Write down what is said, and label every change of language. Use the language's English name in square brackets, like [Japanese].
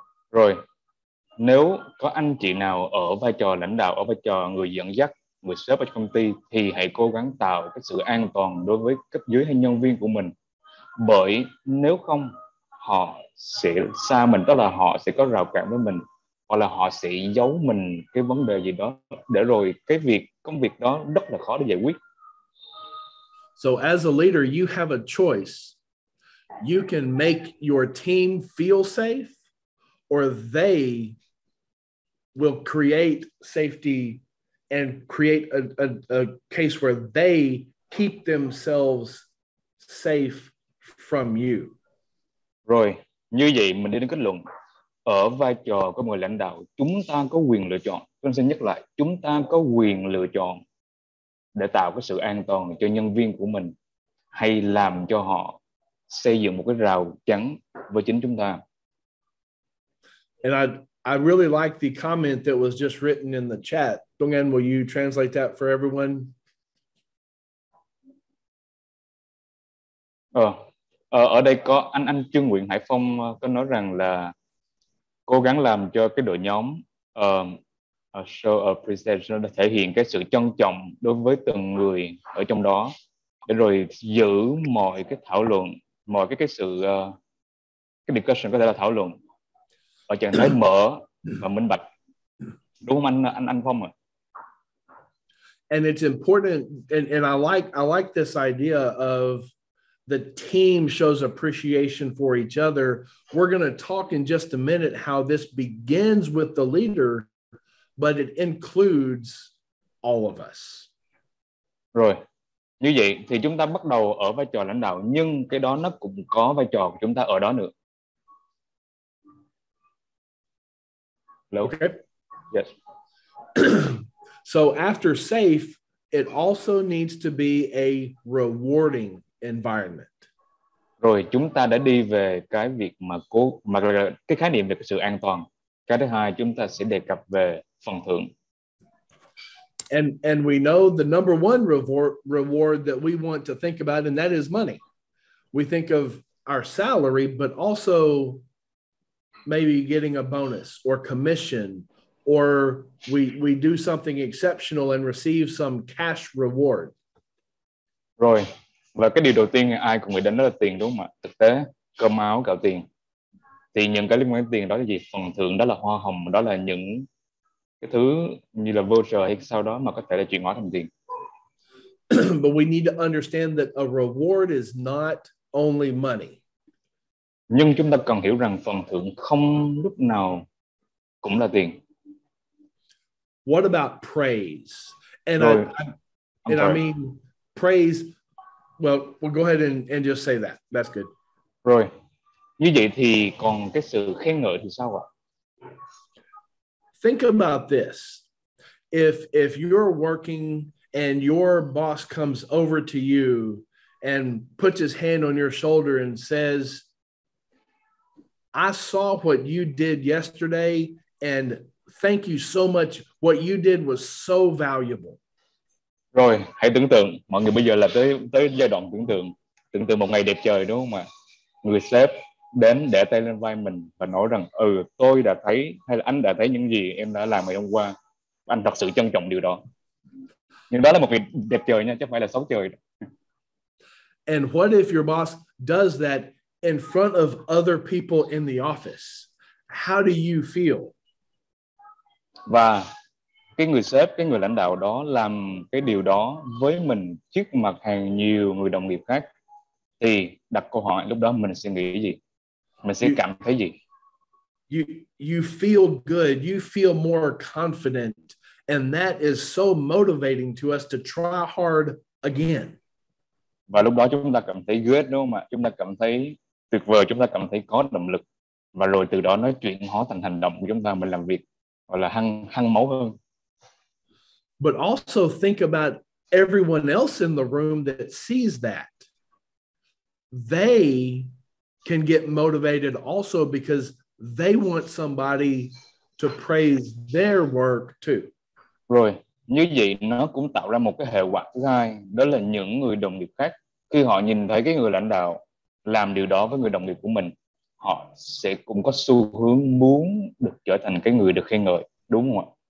[Vietnamese] Rồi, nếu có anh chị nào ở vai trò lãnh đạo, ở vai trò người dẫn dắt, người sếp ở công ty, thì hãy cố gắng tạo cái sự an toàn đối với cấp dưới hay nhân viên của mình. Bởi nếu không, họ sẽ xa mình, tức là họ sẽ có rào cản với mình, hoặc là họ sẽ giấu mình cái vấn đề gì đó, để rồi công việc đó rất là khó để giải quyết. [English] So as a leader, you have a choice. You can make your team feel safe, or they will create safety and create a case where they keep themselves safe from you. [Vietnamese] Rồi, như vậy mình đi đến kết luận. Ở vai trò của người lãnh đạo, chúng ta có quyền lựa chọn. Tôi xin nhắc lại, chúng ta có quyền lựa chọn để tạo cái sự an toàn cho nhân viên của mình, hay làm cho họ xây dựng một cái rào chắn với chính chúng ta. [English] And I really like the comment that was just written in the chat. Dong An, will you translate that for everyone? [Vietnamese] Ở đây có anh Trương Nguyễn Hải Phong có nói rằng là cố gắng làm cho cái đội nhóm [English] show appreciation, [Vietnamese] thể hiện cái sự trân trọng đối với từng người ở trong đó, để rồi giữ mọi cái thảo luận, mọi cái sự cái [English] discussion [Vietnamese] có thể là thảo luận ở trạng thái mở và minh bạch, đúng không anh Phong ạ? [English] And it's important, and I like this idea of the team shows appreciation for each other. We're going to talk in just a minute how this begins with the leader, but it includes all of us. [Vietnamese] Rồi, Như vậy thì chúng ta bắt đầu ở vai trò lãnh đạo, nhưng cái đó nó cũng có vai trò của chúng ta ở đó nữa. [English] Hello? Okay. Yes. So after safe, it also needs to be a rewarding environment. [Vietnamese] Rồi chúng ta đã đi về cái việc mà cái khái niệm về cái sự an toàn. Cái thứ hai, chúng ta sẽ đề cập về phần thưởng. [English] And we know the number one reward that we want to think about, and that is money. We think of our salary, but also maybe getting a bonus or commission, or we do something exceptional and receive some cash reward. [Vietnamese] Rồi, và cái điều đầu tiên ai cũng nghĩ đến đó là tiền, đúng không ạ? Thực tế, cơm áo gạo tiền. Thì những cái liên quan đến tiền đó là gì? Phần thưởng đó là hoa hồng, đó là những cái thứ như là voucher hay sau đó mà có thể là chuyển hóa thành tiền. [English] But we need to understand that a reward is not only money. [Vietnamese] Nhưng chúng ta cần hiểu rằng phần thưởng không lúc nào cũng là tiền. [English] What about praise? And Rồi, I mean praise. Well, we'll go ahead and just say that. That's good. [Vietnamese] Rồi, như vậy thì còn cái sự khen ngợi thì sao ạ? [English] Think about this. If you're working and your boss comes over to you and puts his hand on your shoulder and says, I saw what you did yesterday and thank you so much. What you did was so valuable. [Vietnamese] Rồi, hãy tưởng tượng, mọi người bây giờ là tới giai đoạn tưởng tượng một ngày đẹp trời, đúng không ạ? Người sếp đến để tay lên vai mình và nói rằng tôi đã thấy, hay là anh đã thấy những gì em đã làm ngày hôm qua, anh thật sự trân trọng điều đó. Nhưng đó là một ngày đẹp trời nha, chứ không phải là xấu trời. [English] And what if your boss does that in front of other people in the office? How do you feel? [Vietnamese] Và cái người sếp, cái người lãnh đạo đó làm cái điều đó với mình trước mặt hàng nhiều người đồng nghiệp khác, thì đặt câu hỏi lúc đó mình sẽ nghĩ gì? Mình sẽ cảm thấy gì? [English] You feel good, you feel more confident, and that is so motivating to us to try hard again. [Vietnamese] Và lúc đó chúng ta cảm thấy [English] good, [Vietnamese] đúng không ạ? Chúng ta cảm thấy tuyệt vời, chúng ta cảm thấy có động lực, và rồi từ đó nó chuyển hóa thành hành động của chúng ta, mình làm việc gọi là hăng máu hơn. [English] But also think about everyone else in the room that sees that. They can get motivated also because they want somebody to praise their work too. [Vietnamese] Rồi, như vậy nó cũng tạo ra một cái hệ quả thứ hai, đó là những người đồng nghiệp khác, khi họ nhìn thấy cái người lãnh đạo làm điều đó với người đồng nghiệp của mình, họ sẽ cũng có xu hướng muốn được trở thành cái người được khen ngợi, đúng không ạ?